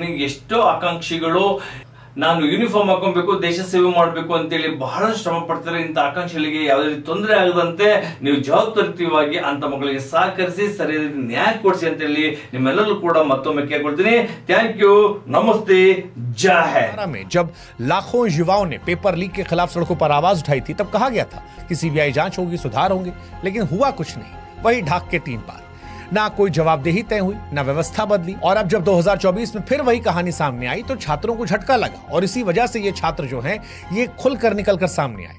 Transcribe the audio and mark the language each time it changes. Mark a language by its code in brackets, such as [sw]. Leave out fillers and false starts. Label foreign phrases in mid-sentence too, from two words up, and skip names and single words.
[kn] ಎಷ್ಟೋ ಆಕಾಂಕ್ಷಿಗಳು ನಾನು ಯೂನಿಫಾರ್ಮ್ ಹಾಕೊಬೇಕು, ದೇಶ ಸೇವೆ ಮಾಡಬೇಕು ಅಂತೇಳಿ ಬಹಳಷ್ಟು ಶ್ರಮ ಪಡ್ತಾರೆ. ಇಂಥ ಆಕಾಂಕ್ಷಿಗಳಿಗೆ ಯಾವುದೇ ರೀತಿ ತೊಂದರೆ ಆಗದಂತೆ ನೀವು ಜವಾಬ್ದಾರಿಯುತವಾಗಿ ಅಂತ ಮಕ್ಕಳಿಗೆ ಸಹಕರಿಸಿ ಸರಿಯಾದ ನ್ಯಾಯ ಕೊಡಿಸಿ ಅಂತ ಹೇಳಿ ನಿಮ್ಮೆಲ್ಲರೂ ಕೂಡ ಮತ್ತೊಮ್ಮೆ ಕೇಳ್ಕೊಳ್ತೀನಿ. [en] thank you, [kn] ನಮಸ್ತೆ, [hi] जय हिंद। में जब लाखों युवाओं ने पेपर लीक के खिलाफ सड़कों पर आवाज उठाई थी तब कहा गया था कि CBI जांच होगी, सुधार होंगे, लेकिन हुआ कुछ नहीं। वही ढाक के 3 बार, ना कोई जवाबदेही तय हुई, ना व्यवस्था बदली। और अब जब 2024 में फिर वही कहानी सामने आई तो छात्रों को झटका लगा और इसी वजह से ये छात्र जो हैं ये खुलकर निकलकर सामने आए।